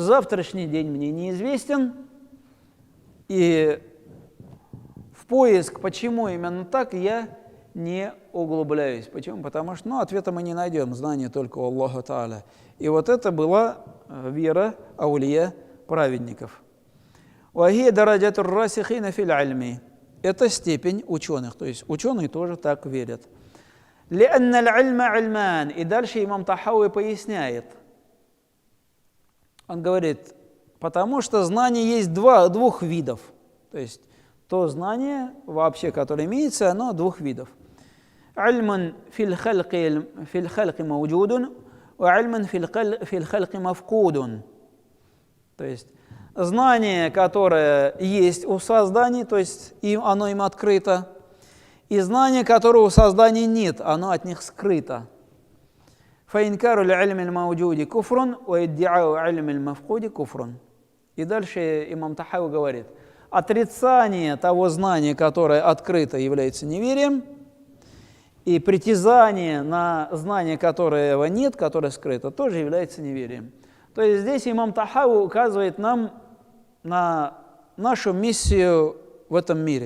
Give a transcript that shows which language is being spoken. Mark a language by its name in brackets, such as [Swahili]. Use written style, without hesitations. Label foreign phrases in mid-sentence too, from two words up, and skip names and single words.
[Russian] Завтрашний день мне неизвестен. И в поиск, почему именно так, я не углубляюсь. Почему? Потому что ответа мы не найдем, знание только у Аллаха Та'аля. И вот это была вера аулия праведников. [Arabic] «وهي درجة الراسخين في العلم». [Russian] Это степень ученых, то есть ученые тоже так верят. [Arabic] «لأن العلم علمان». [Russian] И дальше имам Тахауи поясняет. Он говорит, потому что знание есть двух видов. То есть то знание вообще, которое имеется, оно двух видов. [Arabic] «علم في الخلق موجود، وعلم في الخلق مفقود». [Russian] То есть знание, которое есть у созданий, то есть оно им открыто, и знание, которого у созданий нет, оно от них скрыто. [Arabic] فَإِنْكَارُ الْعِلْمِ الْمَوْجُودِ كُفْرٌ وَإِدِّعَاءُ عِلْمِ الْمَفْقُودِ كُفْرٌ. [Russian] И дальше имам Тахауи говорит, отрицание того знания, которое открыто, является неверием, и притязание на знание, которого нет, которое скрыто, тоже является неверием. То есть здесь имам Тахауи указывает нам на нашу миссию в этом мире.